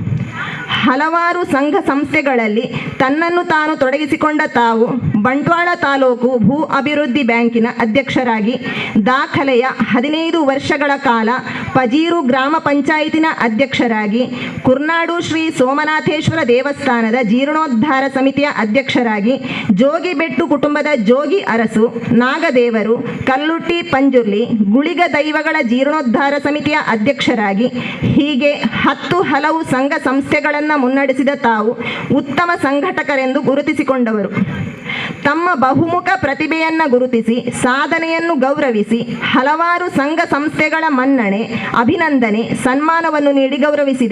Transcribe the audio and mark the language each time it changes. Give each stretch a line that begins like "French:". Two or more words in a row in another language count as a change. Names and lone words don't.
Kannada: ಹಲವಾರು ಸಂಘ ಸಂಸ್ಥೆಗಳಲ್ಲಿ ತನ್ನನ್ನು ತಾನು ತೊಡಗಿಸಿಕೊಂಡ ತಾವು ಬಂಟ್ವಾಳ ತಾಲೂಕು ಭೂ ಅಭಿವೃದ್ಧಿ ಬ್ಯಾಂಕಿನ ಅಧ್ಯಕ್ಷರಾಗಿ ದಾಖಲೆಯ 15 ವರ್ಷಗಳ ಕಾಲ ಪಜೀರು ಗ್ರಾಮ ಪಂಚಾಯಿತಿನ ಅಧ್ಯಕ್ಷರಾಗಿ ಕುರ್ನಾಡು ಶ್ರೀ ಸೋಮನಾಥೇಶ್ವರ ದೇವಸ್ಥಾನದ ಜೀರ್ಣೋದ್ಧಾರ ಸಮಿತಿಯ ಅಧ್ಯಕ್ಷರಾಗಿ ಜೋಗಿಬೆಟ್ಟು ಕುಟುಂಬದ ಜೋಗಿ ಅರಸು ನಾಗದೇವರು ಕಲ್ಲುಟ್ಟಿ ಪಂಜುರ್ಲಿ ಗುಳಿಗ ದೈವಗಳ ಜೀರ್ಣೋದ್ಧಾರ ಸಮಿತಿಯ ಅಧ್ಯಕ್ಷರಾಗಿ ಹೀಗೆ 10 ಹಲವು ಸಂಘ ಸಂಸ್ಥೆಗಳನ್ನು ಮುನ್ನಡೆಸಿದ ತಾವು ಉತ್ತಮ ಸಂಘಟಕರೆಂದು ಗುರುತಿಸಿಕೊಂಡವರು. ತಮ್ಮ ಬಹುಮುಖ ಪ್ರತಿಭೆಯನ್ನು ಗುರುತಿಸಿ ಸಾಧನೆಯನ್ನು ಗೌರವಿಸಿ ಹಲವಾರು ಸಂಘ ಸಂಸ್ಥೆಗಳ ಮನ್ನಣೆ ಅಭಿನಂದನೆ ಸನ್ಮಾನವನ್ನು ನೀಡಿ ಗೌರವಿಸಿದೆ.